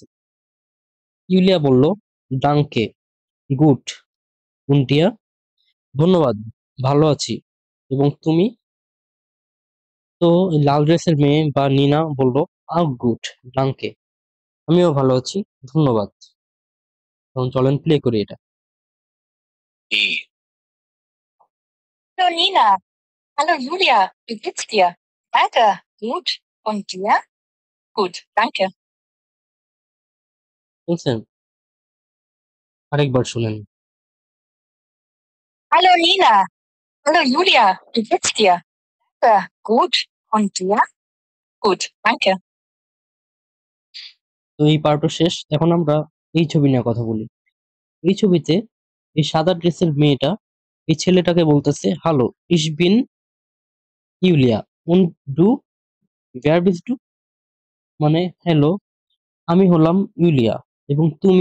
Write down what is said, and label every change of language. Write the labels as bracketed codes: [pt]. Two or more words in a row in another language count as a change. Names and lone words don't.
[bn] ইউলিয়া বলল, [de] Danke, gut, und dir [bn] ধন্যবাদ, ভালো আছি, এবং তুমি? তো এই লাল ড্রেসের মেয়ে বা নিনা বলল, [de] Auch gut, danke [bn] আমিও ভালো আছি, ধন্যবাদ। এখন চলেন প্লে করি এটা। [de] Die. Hallo Nina. Hallo Julia. Wie geht's dir? Danke. Gut. Und dir? Gut, danke. [bn] শুনছেন? আরেকবার শুনেন। [de] Hallo Nina. Hallo Julia. Wie geht's dir? Danke. Gut. Und dir? Gut, danke. [bn] তো এই পার্টও শেষ, এখন আমরা এই ছবি নিয়ে কথা বলি। এই ছবিতে এই সাদা ড্রেসের মেয়েটা এই ছেলেটাকে বলতেছে [de] Hallo, ich bin Julia, und du, wer bist du, [bn] মানে হ্যালো আমি হলাম ইউলিয়া এবং তুমি?